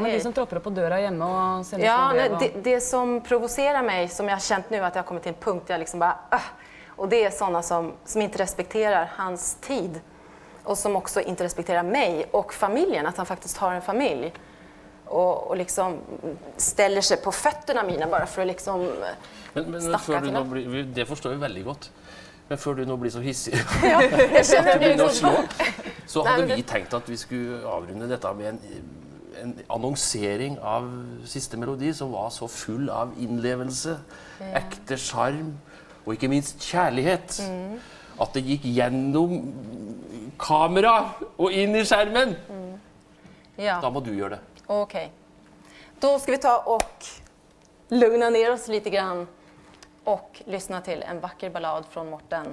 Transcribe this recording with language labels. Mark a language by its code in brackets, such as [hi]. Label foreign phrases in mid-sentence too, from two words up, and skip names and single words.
[sv] men de som tropper upp på dörra hemma och säljer ja, små brev och... det som provocerar mig som jag har känt nu att jag har kommit till en punkt där jag liksom bara och det är sådana som inte respekterar hans tid och som också inte respekterar mig och familjen att han faktiskt har en familj och liksom ställer sig på fötterna mina bara för att liksom [no] men før du nå blir, det forstår vi veldig godt. Men før du nå blir så hissig ja, jeg kjenner det å slå, så hadde vi tenkt at vi skulle avrunde dette med en annonsering av siste melodi som var så full av innlevelse, ekte charm og ikke minst kjærlighet. At det gikk gjennom kamera og inn i skjermen. Ja. Da må du gjøre det. [sv] Okej. Då ska vi ta och lugna ner oss lite grann och lyssna till en vacker ballad från Morten.